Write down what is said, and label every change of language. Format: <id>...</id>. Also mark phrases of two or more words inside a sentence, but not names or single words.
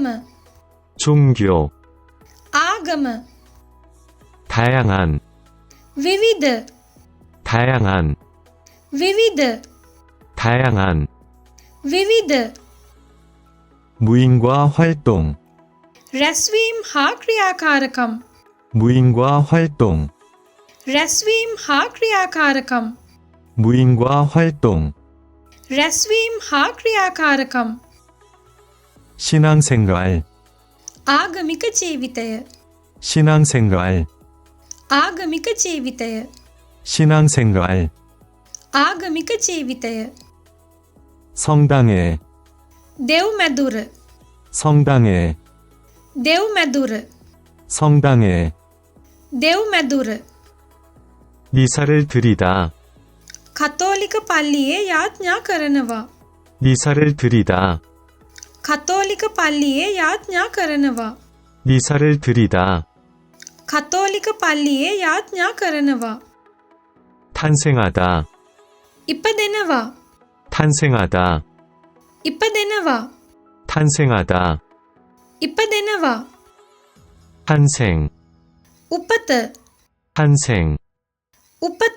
<ko>종교.</ko> <si>ආගම.</si> <ko>다양한,</ko> <si>විවිධ.</si> <ko>다양한,</ko> <si>විවිධ.</si> <ko>다양한.</ko> <si>විවිධ.</si> <ko>무인과 활동,</ko> <si>රැස්වීම් හා ක්‍රියාකාරකම්.</si> <ko>무인과 활동,</ko> <si>රැස්වීම් හා ක්‍රියාකාරකම්.</si> <ko>무인과 활동.</ko> <si>රැස්වීම් හා ක්‍රියාකාරකම්.</si> <ko>신앙생활,</ko> <si>ආගමික ජීවිතය.</si> <ko>신앙생활,</ko> <si>ආගමික ජීවිතය.</si> <ko>신앙생활.</ko> <si>ආගමික ජීවිතය.</si> <ko>성당에,</ko> <si>දෙව්මැදුර.</si> <ko>성당에,</ko> <si>දෙව්මැදුර.</si> <ko>성당에.</ko> <si>දෙව් මැදුර</si> <ko>미사를 드리다.</ko> <si>කතෝලික පල්ලියේ යාඥා කරනවා.</si> <ko>미사를 드리다.</ko> <si>කතෝලික පල්ලියේ යාඥා කරනවා.</si> <ko>미사를 드리다.</ko> <si>කතෝලික පල්ලියේ යාඥා කරනවා.</si> <ko>탄생하다.</ko> <si>ඉපදෙනවා.</si> <ko>탄생하다.</ko> <si>ඉපදෙනවා.</si> <ko>탄생하다.</ko> <si>ඉපදෙනවා.</si> <ko>탄생.</ko> <si>උපත</si> <ko>탄생.</ko> <si>උපත</si>